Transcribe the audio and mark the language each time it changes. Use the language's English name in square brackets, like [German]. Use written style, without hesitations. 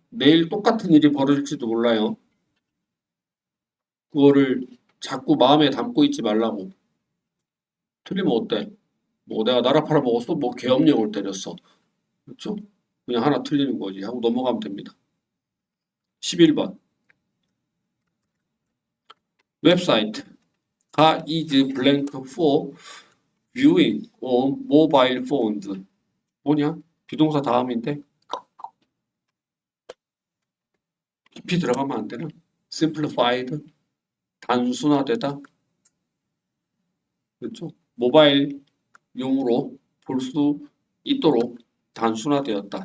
[Korean] 내일 똑같은 일이 벌어질지도 몰라요. 그거를 자꾸 마음에 담고 있지 말라고. 틀리면 어때? 뭐 내가 나라 팔아먹었어? 뭐 계엄령을 때렸어. 그렇죠? 그냥 하나 틀리는 거지 하고 넘어가면 됩니다. 11번 웹사이트가 [English] is blank for viewing on mobile phones. [Korean] 뭐냐? 비동사 다음인데 깊이 들어가면 안 되나? [English] simplified [Korean] 단순화되다. 그렇죠? 모바일용으로 볼 수 있도록 단순화되었다.